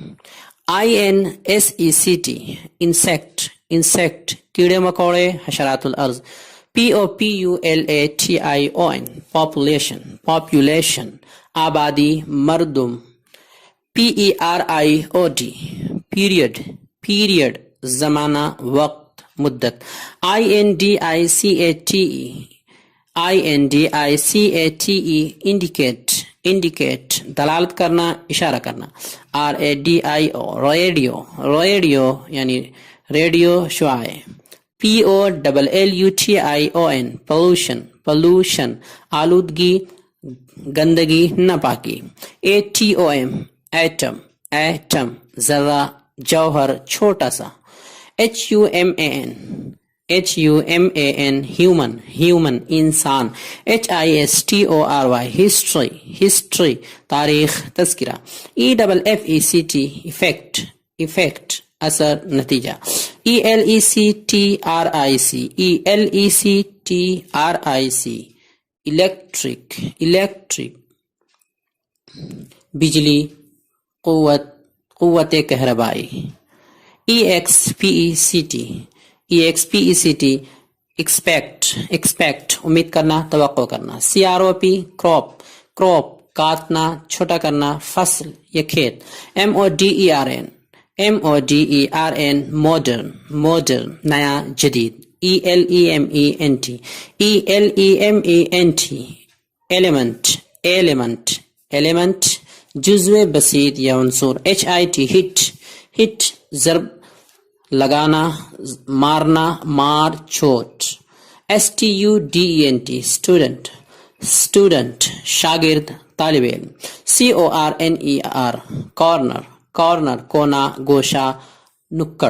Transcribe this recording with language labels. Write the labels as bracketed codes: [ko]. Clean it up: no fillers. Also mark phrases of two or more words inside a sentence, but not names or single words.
[en] INSECT, insect, insect, [ur] کیڑے مکوڑے حشرات الارض. [en] POPULATION, population, population, [ur] آبادی مردم. [en] PERIOD, period, period, [ur] زمانہ وقت مدت. [en] INDICATE, indicate, indicate, [ur] دلالت کرنا اشارہ کرنا. [en] RADIO, radio, radio [ur] یعنی ریڈیو شعاع. [en] POLLUTION, pollution, pollution, [ur] آلودگی گندگی ناپاکی. [en] ATOM, atom, atom, [ur] ذرہ جوہر چھوٹا سا. [en] HUMAN, human, human, انسان. HISTORY, history, history, [ur] تاریخ تذکرہ. [en] EFFECT, effect, effect, [ur] اثر نتیجہ. [en] ELECTRIC, electric, electric, [ur] بجلی قوت قوت کہربائی. [en] EXPECT, expect, expect, [ur] امید کرنا توقع کرنا. [en] CROP, crop, crop, [ur] کاٹنا چھوٹا کرنا فصل یا کھیت. [en] MODERN, modern, modern, [ur] نیا جدید. [en] element, element, element, element, element, [ur] جزو بسیط یا عنصر. [en] hit, hit, hit [ur] ضرب لگانا مارنا مار چوٹ. [en] student, student, student [ur] شاگرد طالب علم. [en] corner, corner, corner [ur] کونا گوشہ نکڑ.